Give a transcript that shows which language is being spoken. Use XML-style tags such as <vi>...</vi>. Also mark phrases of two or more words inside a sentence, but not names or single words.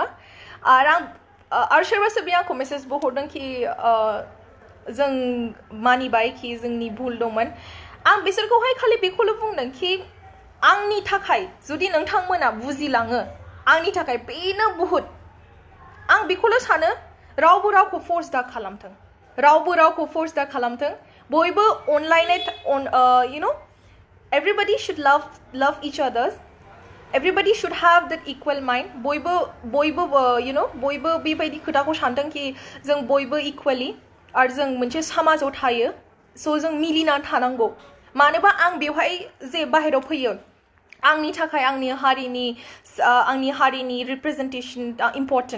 <brx>आरो सोरबा सोरबाया आंखौ मेसेजबो हरदों कि जों मानिबाय कि जोंनि भुल दंमोन। आं बिसोरखौहाय खालि बेखौल' बुंदों कि आंनि थाखाय जुदि नोंथांमोना बुजिलाङो, आंनि थाखाय बेनो बुहुत। आं बेखौल' सानो, रावबो रावखौ फर्स दा खालामथों, बयबो अनलायनाय,</brx> <en>everybody should love each others, everybody should have that equal mind.</en> <brx>बयबो बेबायदि खोथाखौ सानथों कि जों बयबो इक्वेलि, आरो जों मोनसे समाजाव थायो। स' जों मिलिना थानांगौ। मानोबा आं बेवहाय जे बाहेरायाव फैयो, आंनि थाखाय आंनि हारिनि</brx> <en>representation important.</en>